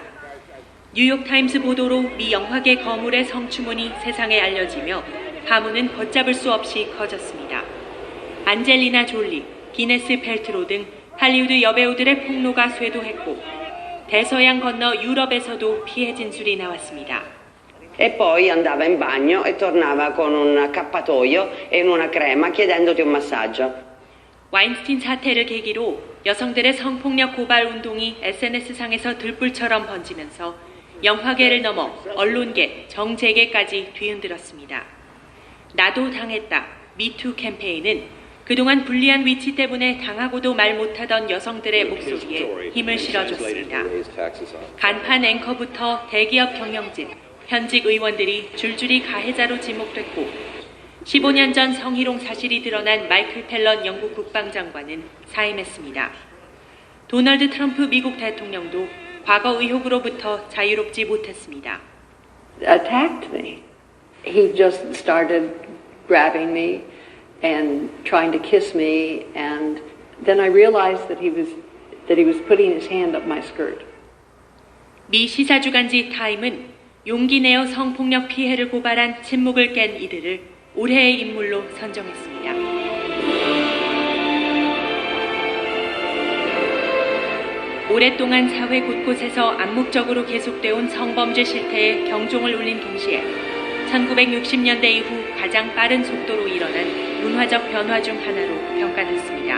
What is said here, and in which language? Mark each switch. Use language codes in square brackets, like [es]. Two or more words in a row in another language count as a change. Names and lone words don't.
[ko] 뉴욕타임스 보도로 미 영화계 거물의 성추문이 세상에 알려지며 파문은 걷잡을 수 없이 커졌습니다. 안젤리나 졸리, 기네스 펠트로 등 할리우드 여배우들의 폭로가 쇄도했고 대서양 건너 유럽에서도 피해 진술이 나왔습니다. [it] E poi andava in bagno e tornava con un accappatoio e una crema chiedendoti un massaggio. [ko] 와인스타인 사태를 계기로 여성들의 성폭력 고발 운동이 SNS상에서 들불처럼 번지면서 영화계를 넘어 언론계, 정재계까지 뒤흔들었습니다. 나도 당했다, 미투 캠페인은 그동안 불리한 위치 때문에 당하고도 말 못하던 여성들의 목소리에 힘을 실어줬습니다. 간판 앵커부터 대기업 경영진, 현직 의원들이 줄줄이 가해자로 지목됐고 15년 전 성희롱 사실이 드러난 마이클 펠런 영국 국방장관은 사임했습니다. 도널드 트럼프 미국 대통령도 과거 의혹으로부터 자유롭지 못했습니다. [en] Attacked me. He just started grabbing me and trying to kiss me, and then I realized that he was putting his hand up my skirt. [ko] 미 시사주간지 타임은 용기 내어 성폭력 피해를 고발한 침묵을 깬 이들을 올해의 인물로 선정했습니다. 오랫동안 사회 곳곳에서 암묵적으로 계속돼온 성범죄 실태에 경종을 울린 동시에 1960년대 이후 가장 빠른 속도로 일어난 문화적 변화 중 하나로 평가됐습니다.